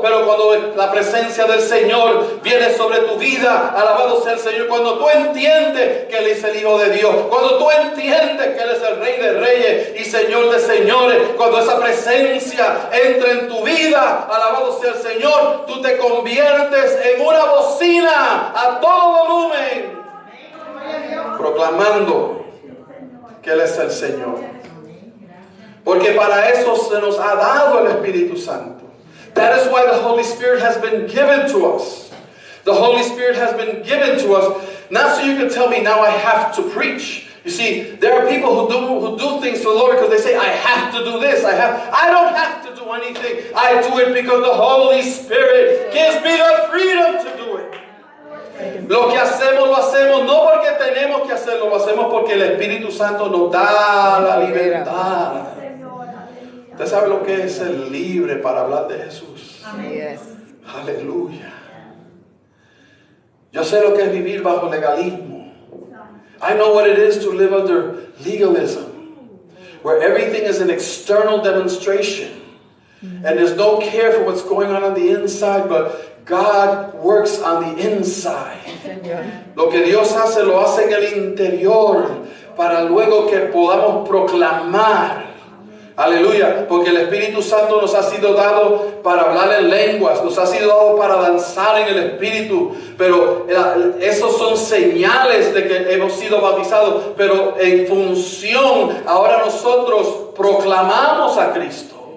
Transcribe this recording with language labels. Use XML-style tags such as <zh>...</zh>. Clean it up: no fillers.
<es>Pero cuando la presencia del Señor viene sobre tu vida, alabado sea el Señor, cuando tú entiendes que Él es el Hijo de Dios, cuando tú entiendes que Él es el Rey de Reyes y Señor de Señores, cuando esa presencia entra en tu vida, alabado sea el Señor, tú te conviertes en una bocina a todo volumen, proclamando que Él es el Señor. Porque para eso se nos ha dado el Espíritu Santo.</es> <en>That is why the Holy Spirit has been given to us. The Holy Spirit has been given to us, not so you can tell me now I have to preach. You see, there are people who do things for the Lord because they say, I have to do this. I don't have to do anything. I do it because the Holy Spirit gives me the freedom to do it.</en> <es>Lo que hacemos, lo hacemos no porque tenemos que hacerlo, lo hacemos porque el Espíritu Santo nos da la libertad. ¿Usted sabe lo que es ser libre para hablar de Jesús?</es> <en>Yes.</en> <es>Aleluya. Yo sé lo que es vivir bajo legalismo.</es> <en>I know what it is to live under legalism, where everything is an external demonstration, and there's no care for what's going on the inside, but God works on the inside.</en> <es>Señor. Lo que Dios hace, lo hace en el interior, para luego que podamos proclamar. Aleluya, porque el Espíritu Santo nos ha sido dado para hablar en lenguas, nos ha sido dado para danzar en el Espíritu, pero esos son señales de que hemos sido bautizados, pero en función, ahora nosotros proclamamos a Cristo.</es>